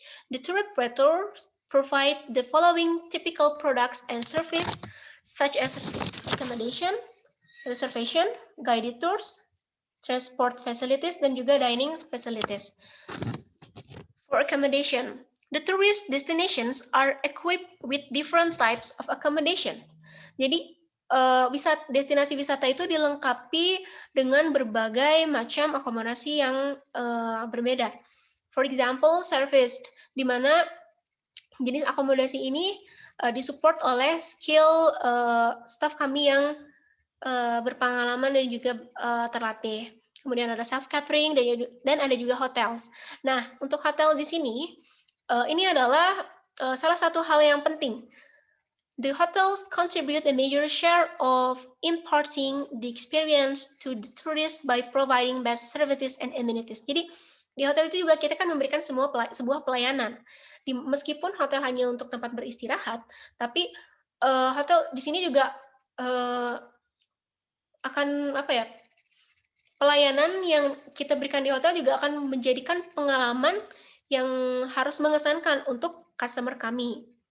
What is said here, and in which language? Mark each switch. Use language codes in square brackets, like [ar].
[en] The tour operators provide the following typical products and service, such as accommodation, reservation, guided tours, transport facilities, [id] dan juga [en] dining facilities. For accommodation, the tourist destinations are equipped with different types of accommodation. [id] Jadi, destinasi wisata itu dilengkapi dengan berbagai macam akomodasi yang berbeda. [en] For example, serviced, [id] di mana jenis akomodasi ini disupport oleh skill staff kami yang berpengalaman dan juga terlatih. Kemudian ada self catering dan ada juga hotels. Nah, untuk hotel di sini ini adalah salah satu hal yang penting. [en] The hotels contribute a major share of imparting the experience to the tourists by providing best services and amenities. [id] Jadi di hotel itu juga kita kan memberikan sebuah pelayanan. Meskipun hotel hanya untuk tempat beristirahat, tapi hotel di sini juga akan pelayanan yang kita berikan di hotel juga akan menjadikan pengalaman yang harus mengesankan untuk customer kami.